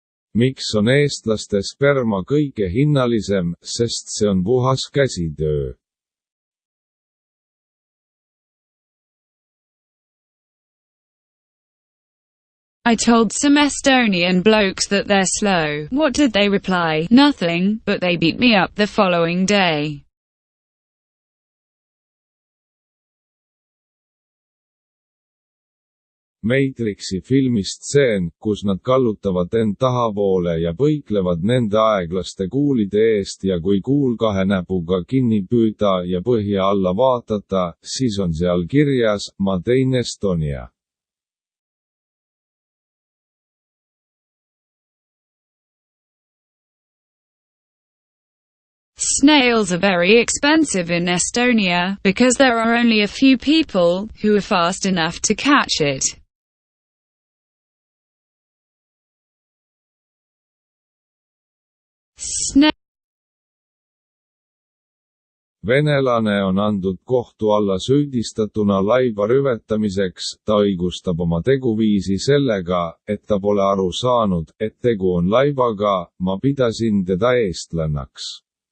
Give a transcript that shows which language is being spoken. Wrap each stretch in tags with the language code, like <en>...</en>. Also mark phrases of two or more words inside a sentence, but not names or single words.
<et>Miks on eestlaste sperma kõige hinnalisem, sest see on puhas käsitöö?</et> <en>I told some Estonian blokes that they're slow. What did they reply? Nothing, but they beat me up the following day.</en> <et>Matrixi filmi stseen, kus nad kallutavad end tahapoole ja põiklevad nende aeglaste kuulide eest ja kui kuul kahe näpuga kinni püüda ja põhja alla vaatata, siis on seal kirjas,</et> <en>ma tein Estonia. Snails are very expensive in Estonia, because there are only a few people who are fast enough to catch it.</en> <et>Venelane on andnud kohtu alla süüdistatuna laiva rüvetamiseks, ta õigustab oma teguviisi sellega, et ta pole aru saanud, et tegu on laivaga, ma pidasin teda eestlannaks.</et>